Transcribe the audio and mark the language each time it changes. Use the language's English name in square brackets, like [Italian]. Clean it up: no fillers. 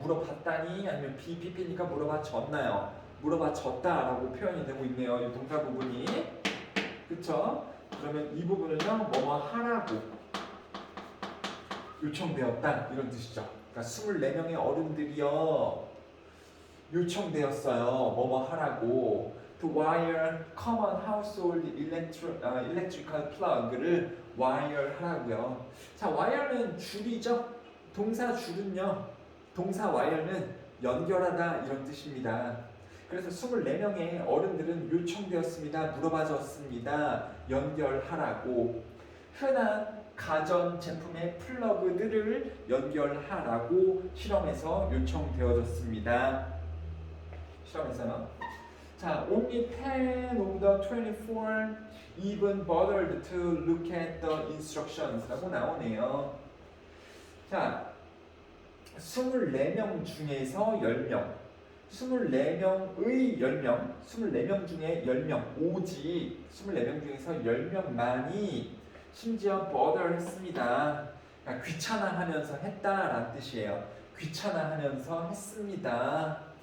[Korean] 물어봤다니 아니면 BPP니까 물어봐졌나요? 물어봐졌다라고 표현이 되고 있네요. 이 동사 부분이. 그쵸? 그러면 이 부분은요, 뭐뭐 하라고 요청되었다 이런 뜻이죠. 그러니까 24명의 어른들이요 요청되었어요. 뭐뭐 하라고. [English] To wire common household electrical plug를 wire [Korean] 하라고요. 자, wire는 줄이죠. 동사 줄은요. 동사 wire는 연결하다 이런 뜻입니다. 그래서 24명의 어른들은 요청되었습니다. 물어봐줬습니다. 연결하라고. 흔한 가전 제품의 플러그들을 연결하라고 실험에서 요청되어졌습니다. 실험에서요. 자, [English] only 10 of the 24 even bothered to look at the instructions [Korean] 라고 나오네요. 자, 24명 중에서 10명, 24명의 10명, 24명 중에 10명, 오직 24명 중에서 10명만이 심지어 bother 했습니다. 그러니까 귀찮아하면서 했다라는 뜻이에요. 귀찮아하면서 했습니다.